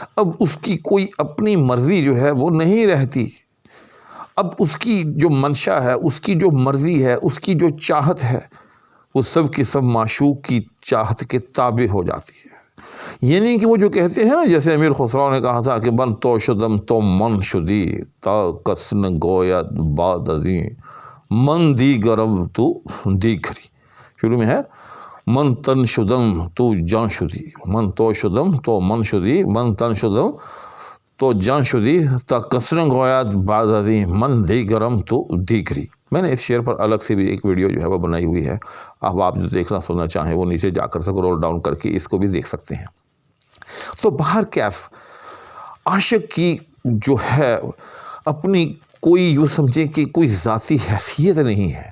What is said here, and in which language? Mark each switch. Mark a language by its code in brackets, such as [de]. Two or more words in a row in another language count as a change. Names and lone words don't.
[ur] اب اس کی کوئی اپنی مرضی جو ہے وہ نہیں رہتی۔ اب اس کی جو منشا ہے، اس کی جو مرضی ہے، اس کی جو چاہت ہے، وہ سب کی سب معشوق کی چاہت کے تابع ہو جاتی ہے۔ یہ نہیں کہ وہ جو کہتے ہیں نا، جیسے امیر خسرو نے کہا تھا کہ [fa] من تو شدم تو من شدی تا کسن گوید باد ازیں من دی گرم تو دی کری۔ [ur] شروع میں ہے [fa] من تن شدم تو جان شدی، من تو شدم تو من شدی، من تن شدم تو جان شدی تا کسن گوید باد ازیں من دی گرم تو دی کری۔ [ur] میں نے اس شعر پر الگ سے بھی ایک ویڈیو جو ہے وہ بنائی ہوئی ہے، آپ جو دیکھنا سننا چاہیں وہ نیچے جا کر [en] scroll down [ur] کر کے اس کو بھی دیکھ سکتے ہیں۔ تو بہر کیف عاشق کی جو ہے اپنی کوئی یوں سمجھے کہ کوئی ذاتی حیثیت نہیں ہے۔